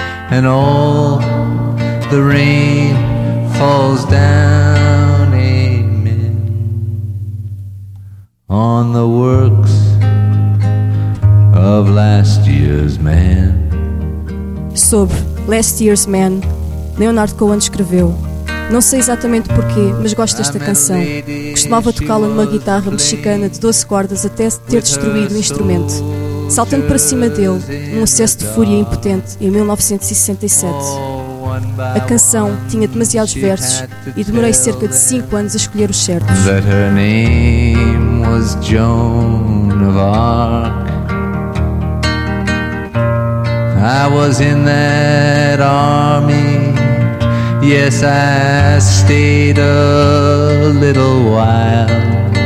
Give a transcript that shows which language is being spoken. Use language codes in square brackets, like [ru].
[en] And all the rain falls down, amen, on the works of Last Year's Man. [pt] Sobre Last Year's Man, Leonard Cohen escreveu: não sei exatamente porquê, mas gosto desta canção. Costumava tocá-la numa guitarra mexicana de 12 cordas até ter destruído o instrumento, saltando para cima dele, num acesso de fúria impotente, em 1967. A canção tinha demasiados versos e demorei cerca de 5 anos a escolher os certos. [en] That her name was Joan of Arc. I was in that army. Yes, I stayed a little while.